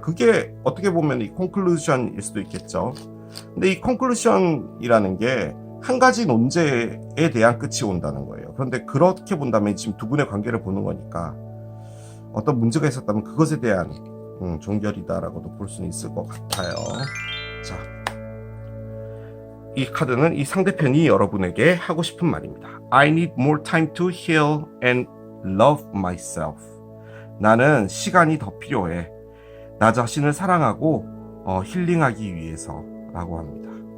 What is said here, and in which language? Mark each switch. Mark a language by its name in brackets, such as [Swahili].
[Korean] 그게 어떻게 보면 이 콘클루션일 수도 있겠죠. 근데 이 콘클루션이라는 게 한 가지 논제에 대한 끝이 온다는 거예요. 그런데 그렇게 본다면 지금 두 분의 관계를 보는 거니까 어떤 문제가 있었다면 그것에 대한 종결이다라고도 볼 수는 있을 것 같아요. 자, 이 카드는 이 상대편이 여러분에게 하고 싶은 말입니다. [English] I need more time to heal and love myself. [Korean] 나는 시간이 더 필요해. 나 자신을 사랑하고 힐링하기 위해서 라고 합니다.